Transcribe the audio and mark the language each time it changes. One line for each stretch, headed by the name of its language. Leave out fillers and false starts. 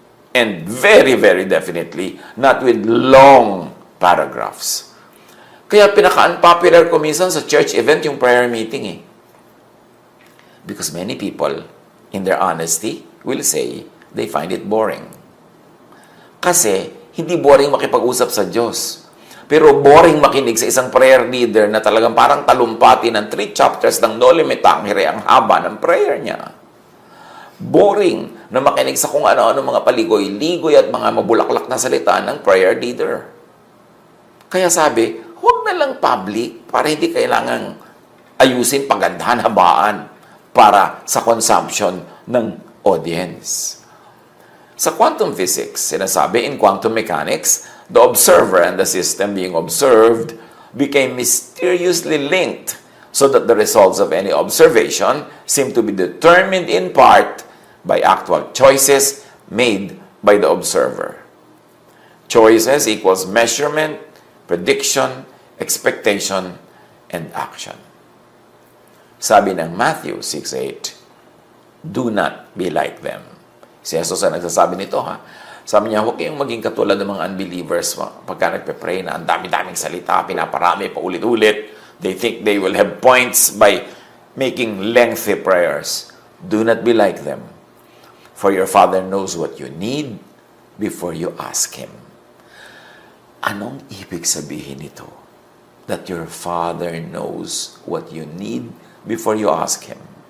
English: And very, very definitely, not with long paragraphs.
Filipino: Kaya pinaka-unpopular ko minsan sa church event yung prayer meeting eh.
English: Because many people, in their honesty, will say they find it boring.
Filipino: Kasi, hindi boring makipag-usap sa Diyos. Pero boring makinig sa isang prayer leader na talagang parang talumpati ng 3 chapters ng No Limit Tangere ang haba ng prayer niya. Boring na makinig sa kung ano-ano mga paligoy-ligoy at mga mabulaklak na salita ng prayer leader. Kaya sabi, huwag na lang public para hindi kailangang ayusin, pagandahan, habaan para sa consumption ng audience.
English: Sa quantum physics, sinasabi in quantum mechanics, the observer and the system being observed became mysteriously linked so that the results of any observation seem to be determined in part by actual choices made by the observer. Choices equals measurement, prediction, expectation, and action. Sabi ng Matthew 6:8, do not be like them.
Filipino: Si Jesus ang nagsasabi nito ha. Sabi niya, huwag kayong maging katulad ng mga unbelievers pagka nagpe-pray na ang dami-daming salita, pinaparami, paulit-ulit.
English: They think they will have points by making lengthy prayers. Do not be like them. For your Father knows what you need before you ask Him.
Filipino: Anong ibig sabihin nito?
English: That your Father knows what you need before you ask Him.